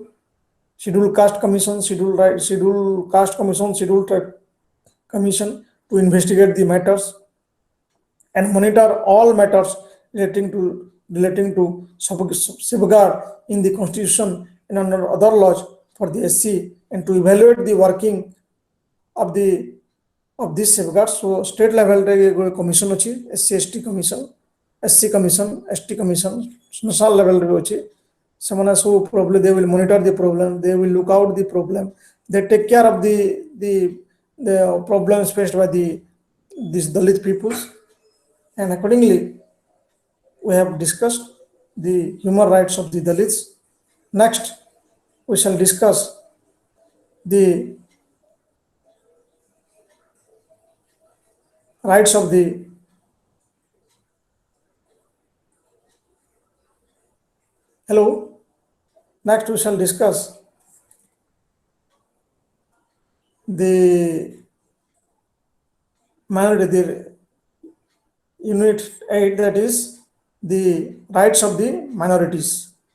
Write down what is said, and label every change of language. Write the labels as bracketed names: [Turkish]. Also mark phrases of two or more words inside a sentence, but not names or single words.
[English] Scheduled Caste Commission, Scheduled Caste Commission, Scheduled Tribe Commission to investigate the matters and monitor all matters relating to safeguard in the constitution and under other laws for the SC, and to evaluate the working of this safeguard. So state level commission ଅଛି, SC/ST commission, SC commission, ST commission, national level ଅଛି. [Odia] ସେମାନେ ସବୁ [English] problem, they will monitor the problem, they will look out the problem, they take care of the problems faced by these Dalit peoples, and accordingly we have discussed the human rights of the Dalits. Next we shall discuss the rights of the Next we shall discuss the minority, the unit 8, that is the rights of the minorities.